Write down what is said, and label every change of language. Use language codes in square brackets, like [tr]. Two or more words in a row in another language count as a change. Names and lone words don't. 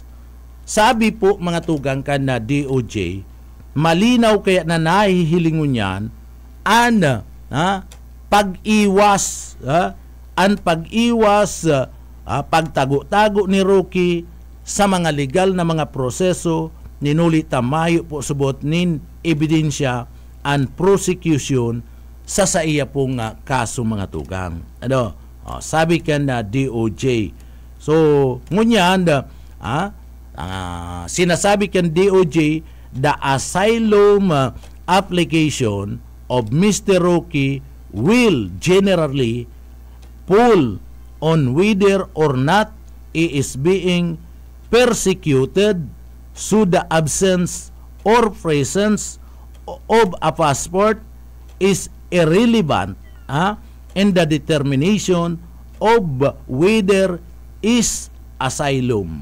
[bik] Sabi po mga tugang kan na DOJ, malinaw kaya na nahihilingon yan pag-iwas pagtago-tago ni Rocky sa mga legal na mga proseso ninuli tamayo po subot nin ebidensya [en] and prosecution [bik] sa iya pong kaso mga tugang. Sabi ka na DOJ. So, ngunyan sinasabi kan DOJ, [en] the asylum application of Mr. Rocky will generally pull on whether or not he is being persecuted through the absence or presence of a passport is irrelevant in the determination of whether is asylum.